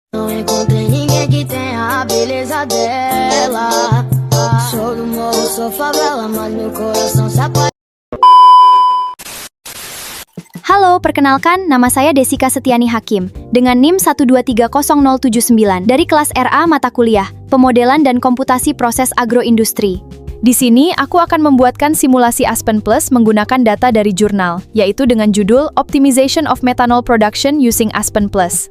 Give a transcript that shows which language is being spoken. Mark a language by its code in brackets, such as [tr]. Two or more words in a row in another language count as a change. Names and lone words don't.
[pt] Não encontrei ninguém que tenha a beleza dela. Sou do morro, sou favela, mas meu coração se apaixona. [id] Halo, perkenalkan, nama saya Desika Setiani Hakim, dengan NIM 1230079 dari kelas RA mata kuliah, Pemodelan dan Komputasi Proses Agroindustri. Di sini, aku akan membuatkan simulasi Aspen Plus menggunakan data dari jurnal, yaitu dengan judul Optimization of Methanol Production Using Aspen Plus.